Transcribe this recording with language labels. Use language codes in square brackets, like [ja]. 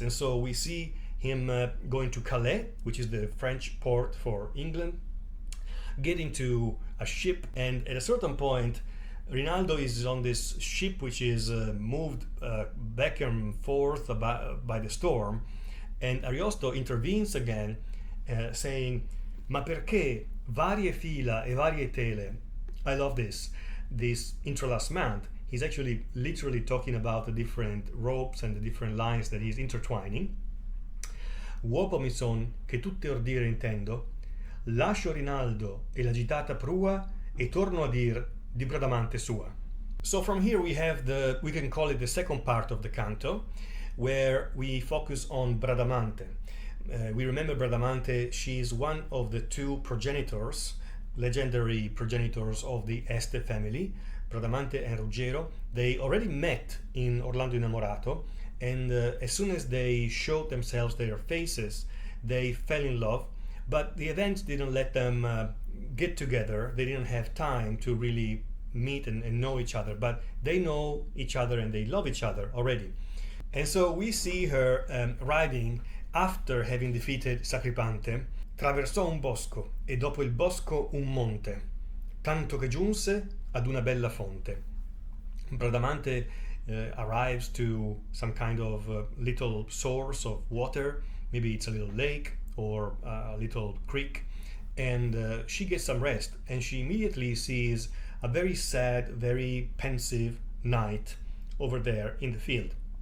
[en] And so we see him going to Calais, which is the French port for England, getting to a ship, and at a certain point Rinaldo is on this ship which is moved back and forth by the storm, and Ariosto intervenes again, saying, [it] "Ma perché varie fila e varie tele?" [en] I love this entrelacement. He's actually literally talking about the different ropes and the different lines that he's intertwining. [it] "Uopo mi son, che tutte ordire intendo, lascio Rinaldo e l'agitata prua e torno a dir di Bradamante sua." [en] So from here we can call it the second part of the canto, where we focus on Bradamante. We remember Bradamante, she's one of the two progenitors, legendary progenitors of the Este family, Bradamante and Ruggero. They already met in Orlando Innamorato, and as soon as they showed themselves their faces, they fell in love, but the events didn't let them get together. They didn't have time to really meet and know each other, but they know each other and they love each other already. And so we see her riding after having defeated Sacripante. [it] "Traversò un bosco e dopo il bosco un monte, tanto che giunse ad una bella fonte." [en] Bradamante arrives to some kind of little source of water, maybe it's a little lake or a little creek, and she gets some rest, and she immediately sees a very sad, very pensive knight over there in the field.